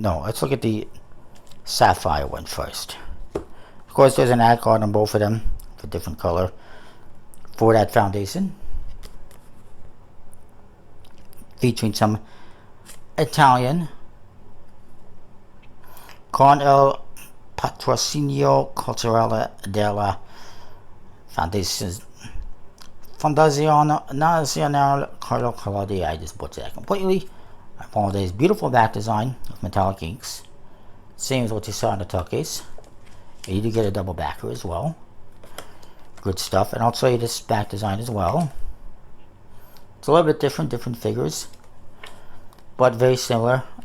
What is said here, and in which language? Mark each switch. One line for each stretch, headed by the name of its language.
English: No, let's look at the Sapphire one first. Of course, there's an ad card on both of them for different color for that foundation, featuring some Italian.
Italian: Con il patrocinio culturale della Fondazione Nazionale Carlo Collodi.
English: I just butchered that completely. I apologize. Beautiful back design of metallic inks. Same as what you saw in the tuck case. And you do get a double backer as well. Good stuff. And I'll show you this back design as well. It's a little bit different figures, but very similar.